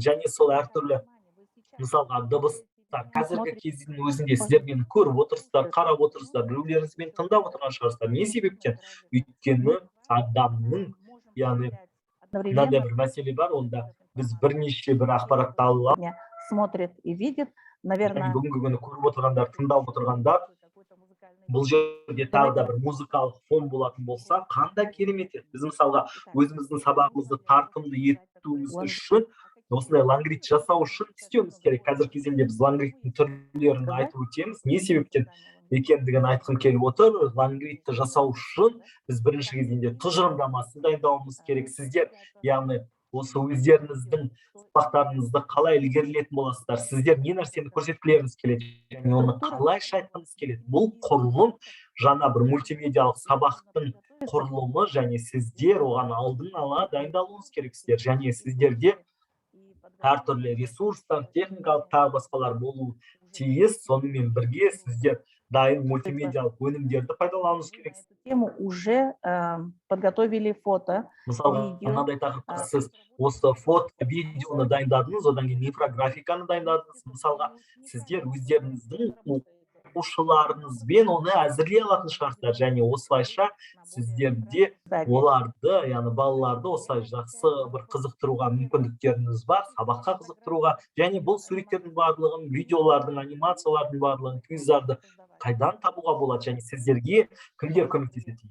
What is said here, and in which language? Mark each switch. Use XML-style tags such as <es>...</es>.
<kk>Және сол әртүрлі мысалға дыбыс, қазіргі кездің өзінде сіздер мені көріп отырсыздар, қарап отырсыздар, біреулеріңізбен тыңдап отырған шығарсыздар. Не себептен? Өйткені адамның, яғни мынандай бір мәселе бар, онда біз бірнеше бір ақпаратты аламыз.</kk> <ru>Смотрит и видит, наверное.</ru> <kk>Бүгінгі күні көріп отырғандар, тыңдап отырғандар, бұл жерде тағы да бір музыкалық фон болатын болса, қандай керемет еді. Біз мысалға өзіміздің сабағымызды тартымды етуіміз үшін осындай лангрид жасау үшін істеуіміз керек. Қазір кезеңде біз лангридтің түрлерін айтып өтеміз. Не себептен? екендігін айтқым келіп отыр. Лангридті жасау үшін біз бірінші кезеңде тұжырымдамасын дайындауымыз керек. Сіздер, яғни осы өздеріңіздің сабақтарыңызды қалай ілгерілетін боласыздар, сіздер не нәрсені көрсеткілеріңіз келеді және оны қалайша айтқыңыз келеді. Бұл құрылым жаңа бір мультимедиалық сабақтың құрылымы және сіздер оған алдын ала дайындалуыңыз керексіздер. Және сіздерде әртүрлі ресурстар, техникалық тағы басқалар болу тиіс. Сонымен бірге сіздер дайын мультимедиалық өнімдерді пайдалануыңыз керек.</kk> <ru>Тему уже подготовили фото.</ru> <kk>Мысалы, мынадай тақырыпқа сіз осы фото, видеоны дайындадыңыз, одан кейін инфографиканы дайындадыңыз. Мысалға, сіздер өздеріңіздің оқушыларыңызбен оны әзірлей алатын шығарсыздар, және осылайша сіздерде оларды, яғни балаларды осылай жақсы бір қызықтыруға мүмкіндіктеріңіз бар, сабаққа қызықтыруға, және бұл суреттердің барлығын, видеолардың, анимациялардың барлығын, квиздарды қайдан табуға болады, және сіздерге кімдер көмектеседі?</kk>